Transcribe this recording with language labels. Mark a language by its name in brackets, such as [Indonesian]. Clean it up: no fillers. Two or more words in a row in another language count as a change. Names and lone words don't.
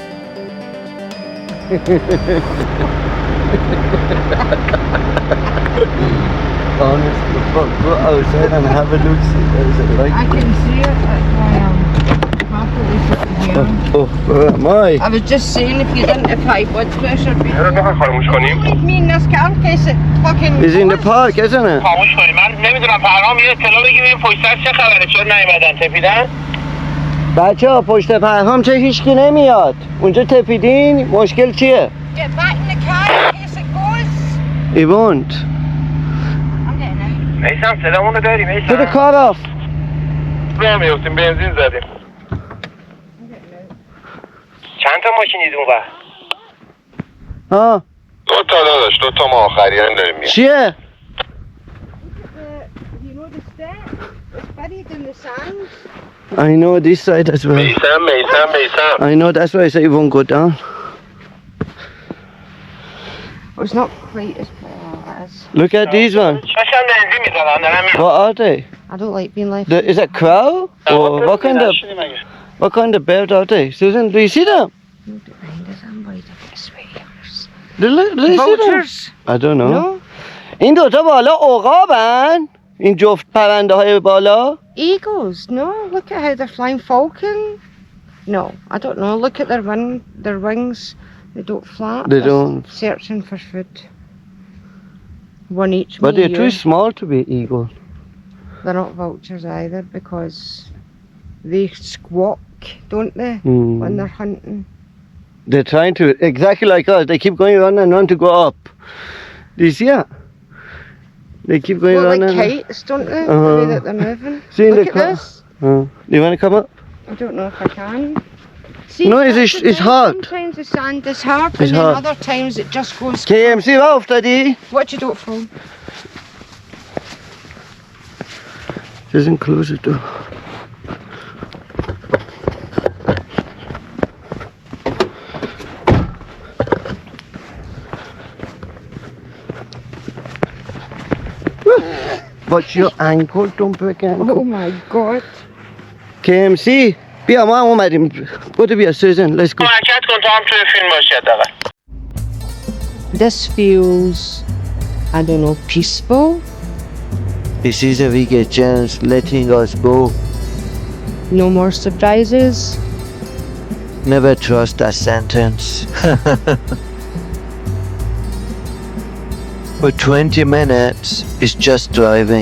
[English] Honestly, go outside and have a look. I can see it. That's why I'm happily sitting here. Where am I? I was just saying if you didn't have high blood pressure, [Persian] خاموش کنیم. [English] leave me in this car in case it fucking It's in the park, isn't it? [Persian] خاموش کنیم. من نمیدونم پرهام یه اطلاع بگیم این پشت سر چه خبره؟ چرا نیومدن تپیدن؟ بچه ها پشت پرهام چه هیچکی نمیاد. اونجا تپیدین مشکل چیه؟ [English] Get back in the car in case it goes. It won't. I'm getting out. [Persian] میسم صدامونو داری [English] Put the میسم؟ car off. [Persian] راه میفتیم بنزین زدیم. چند تا ماشینید اون وقت؟ ها 2 تا داداش 2 تا ما آخری هم داریم میاد. چیه؟ [English] You know the step? It's buried in the sand. I know this side as well. میسم I know that's why I say it won't go down. Well, it's not quite as bad as. Look at these ones. [Persian] داشتم بنزین میزدم دارم میاد. [English] What are they? I don't like being left. Is it crow? Or what kind of bird are they? Susan, do you see them? No, behind us, I'm worried if it's swears. Do you see them? Vultures? I don't know. No. [Persian] این دوتا بالا عقابن؟ این جفت پرنده های بالا؟ [English] Eagles? No. Look at how they're flying. Falcon? No, I don't know. Look at their wings. They don't flap. They They're don't. Searching for food. One each. But me, they're too you. small to be eagle. They're not vultures either because they squawk, don't they, Hmm. when they're hunting? They're trying to, exactly like us, they keep going on and on to go up. Do you see that? They keep going Look on like and kites, don't they? The Uh-huh. way that they're moving. See, Look they at co- this. Do you want to come up? I don't know if I can. See, No, that's it's the thing, hard. Sometimes the sand is hard, It's and then hard. other times it just goes. [Persian] KMC را افتادی؟ [English] Watch it out from. Doesn't close the door. Watch your ankle, don't break your ankle. Oh my God. [Persian] KMC بیا ما هم اومدیم. بودو بیا سوزن [English] let's go. [Persian] حرکت کن تا هم توی فیلم باشی حداقل. [English] This feels, I don't know, peaceful. This is a Rig-e Jenn letting us go. No more surprises. Never trust that sentence. For 20 minutes, it's just driving.